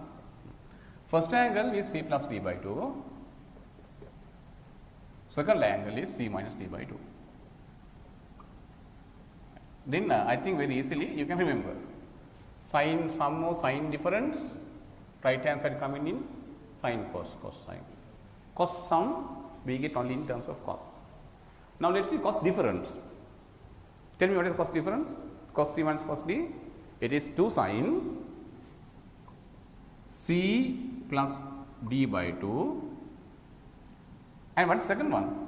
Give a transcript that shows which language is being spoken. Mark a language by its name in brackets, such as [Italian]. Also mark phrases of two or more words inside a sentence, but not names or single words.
[English] First angle is C plus D by 2, second angle is C minus D by 2. Then I think very easily you can remember, sin sum or sin difference right hand side coming in sin cos, cos sin. Cos sum we get only in terms of cos. Now, let us see cos difference. Tell me what is cos difference? Cos C minus cos D, it is 2 sin C plus D by 2, and what is second one?